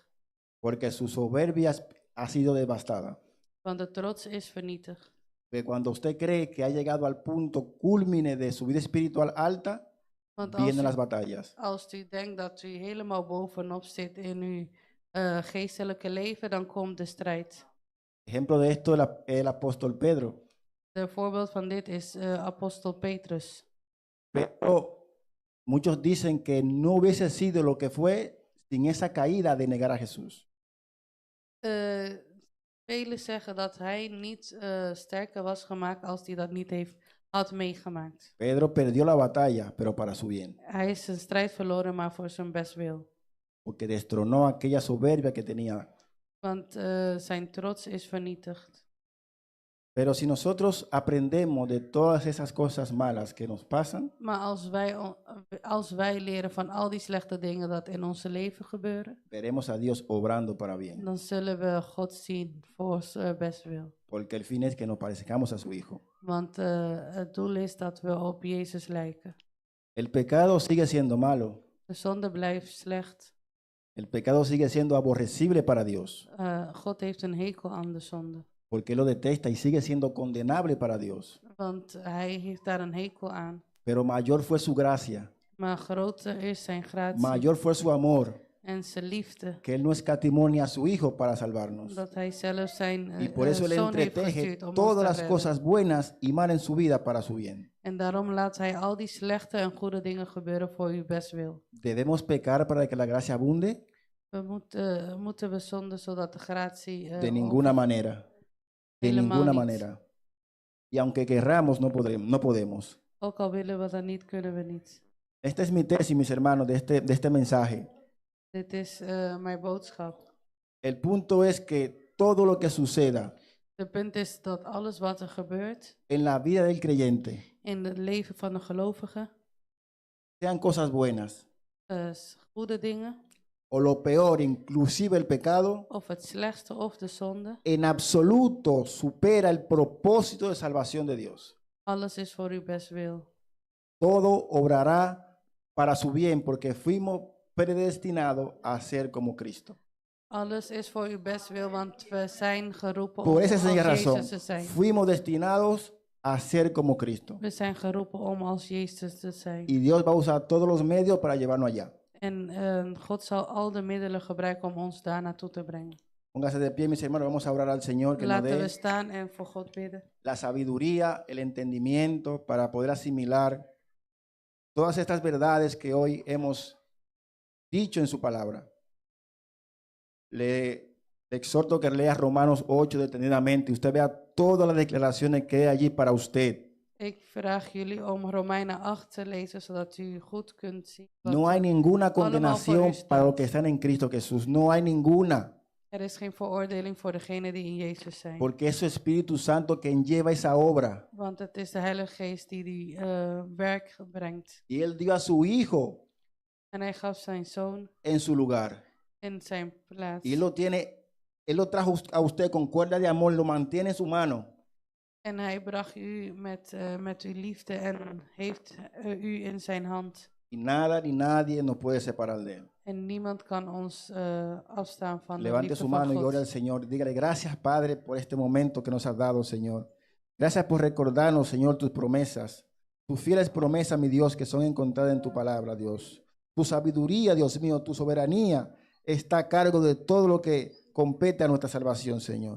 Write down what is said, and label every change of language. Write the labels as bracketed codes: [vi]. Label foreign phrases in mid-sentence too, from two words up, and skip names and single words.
[es] Porque su soberbia ha sido devastada. [nl] Want de trots is vernietigd. [es] Que cuando usted cree que ha llegado al punto culmine de su vida espiritual alta, [nl] Want [es] vienen las batallas. [nl] als u denkt dat u helemaal bovenop zit in uw geestelijke leven, dan komt de strijd. [es] Ejemplo de esto el apóstol Pedro. [nl] De voorbeeld van dit is apostel Petrus. [es] Pero muchos dicen que no hubiese sido lo que fue sin esa caída de negar a Jesús. [nl] Velen zeggen dat hij niet sterker was gemaakt als hij dat niet had meegemaakt. [es] Pedro perdió la batalla, pero para su bien. [nl] Hij is zijn strijd verloren, maar voor zijn bestwil. [es] Porque destronó aquella soberbia que tenía. [nl] Want zijn trots is vernietigd. [es] Pero si nosotros aprendemos de todas esas cosas malas que nos pasan, [nl] Maar als wij leren van al die slechte dingen dat in onze leven gebeuren, [es] veremos a Dios obrando para bien. [nl] dan zullen we God zien voor zijn bestwil. [es] Porque el fin es que nos parezcamos a su Hijo. [nl] Want het doel is dat we op Jezus lijken. [es] El pecado sigue siendo malo. [nl] De zonde blijft slecht. [es] El pecado sigue siendo aborrecible para Dios. [nl] God heeft een hekel aan de zonde. [es] Porque Él lo detesta y sigue siendo condenable para Dios. [nl] Want hij heeft daar een hekel aan. [es] Pero mayor fue su gracia, [nl] Maar groter is zijn gratie [es] mayor fue su amor, [nl] en zijn liefde. [es] que Él no escatimó ni a su Hijo para salvarnos. [nl] Dat hij zelf zijn [es] Y por eso Él [nl] zoon heeft [es] entreteje [nl] gestuurd om ons [es] todas [nl] te [es] las [nl] redden. [es] cosas buenas y malas en su vida para su bien. [nl] En daarom laat hij al die slechte en goede dingen gebeuren voor uw bestwil. [es] ¿Debemos pecar para que la gracia abunde? [nl] We moeten we zonden zodat de gratie [es] De ninguna manera. De [nl] Helemaal [es] ninguna [nl] niet. [es] manera. Y aunque querramos, no podemos. [nl] ook al willen we dat niet, kunnen we niet. [es] Esta es mi tesis, mis hermanos, de este mensaje. [nl] Dit is mijn boodschap. [es] El punto es que todo lo que suceda [nl] De punt is dat alles wat er gebeurt [es] en la vida del creyente, [nl] in het leven van de gelovige, [es] sean cosas buenas [nl] goede dingen, [es] o lo peor, inclusive el pecado, [nl] of het slechtste of de zonde, [es] en absoluto supera el propósito de salvación de Dios. [nl] alles is voor uw bestwil. [es] Todo obrará para su bien porque fuimos predestinados a ser como Cristo. [nl] Alles is voor uw bestwil, want we zijn geroepen [es] Por [nl] om [es] esa [nl] als [es] sencilla razón, [nl] Jezus te zijn. [es] fuimos destinados a ser como Cristo. [nl] We zijn geroepen om als Jezus te zijn. [es] Y Dios va a usar todos los medios para llevarnos allá. [nl] En God zal al de middelen gebruiken om ons daar naartoe te brengen. [es] Póngase de pie, mis hermanos, vamos a orar al Señor que nos [nl] Laten we [es] dé [nl] staan en voor God bidden. [es] la sabiduría, el entendimiento para poder asimilar todas estas verdades que hoy hemos dicho en su palabra. Le exhorto que lea Romanos 8 detenidamente y usted vea todas las declaraciones que hay allí para usted. [nl] Ik vraag jullie om Romeinen 8 te lezen, zodat u goed kunt zien. wat [es] No hay ninguna condenación está. para los que están en Cristo Jesús. No hay ninguna. [nl] Er is geen veroordeling voor degenen die in Jezus zijn. [es] Porque es su Espíritu Santo quien lleva esa obra. [nl] Want het is de Heilige Geest die werk brengt. [es] Y Él dio a su Hijo [nl] En hij gaf zijn zoon [es] en su lugar. [nl] in zijn plaats. [es] Y Él lo trajo a usted con cuerda de amor, lo mantiene en su mano. [nl] En hij bracht u met uw liefde en heeft u in zijn hand. [es] Y nada ni nadie nos puede separar de Él. [nl] En niemand kan ons afstaan van de [es] Levante [nl] liefde [es] su [nl] van [es] mano y ore al [nl] God. [es] Señor. Dígale, gracias Padre por este momento que nos has dado, Señor. Gracias por recordarnos, Señor, tus promesas. Tus fieles promesas, mi Dios, que son encontradas en tu palabra, Dios. Tu sabiduría, Dios mío, tu soberanía está a cargo de todo lo que compete a nuestra salvación, Señor.